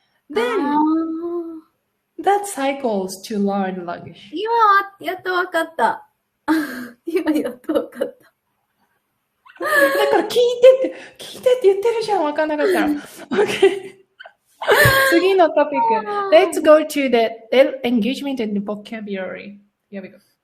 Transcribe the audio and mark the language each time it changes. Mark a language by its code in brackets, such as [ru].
[en] Then, that cycles to learn language. [ja] 今やっとわかった。今やっとわかった。だから聞いてって言ってるじゃん。わかんなかったら。 Okay. 次のトピック。 [en] Let's go to the engagement and the vocabulary. Here we go.